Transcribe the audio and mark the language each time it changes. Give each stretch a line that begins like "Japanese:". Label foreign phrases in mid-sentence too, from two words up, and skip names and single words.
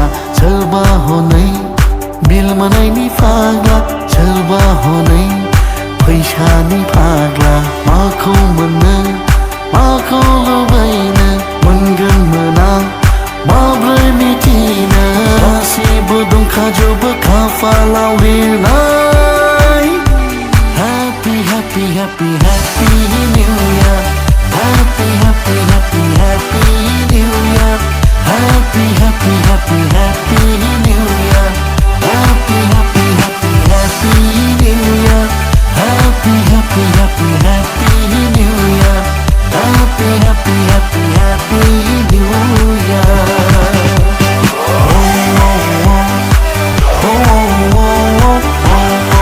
Bodo: सोरबा हनै बिल मोननायनि फाग्ला सोरबा हनै फैसानि फाग्ला माखौ मोननो माखौ लुबैनो मोनगोन मोना माब्रै मिथिनो गासिबो दंखाजोबो खाफालाव लिरनाय
English: Happy, happy, happy, happy New Year. Happy, happy, happy, happy New Year. Happy, happy, happy, happy New Year. Happy, happy, happy, happy New Year. Happy, happy, happy, happy New Year. Happy, happy, happy, happy New Year. Oh, oh, oh, oh, oh, oh, oh.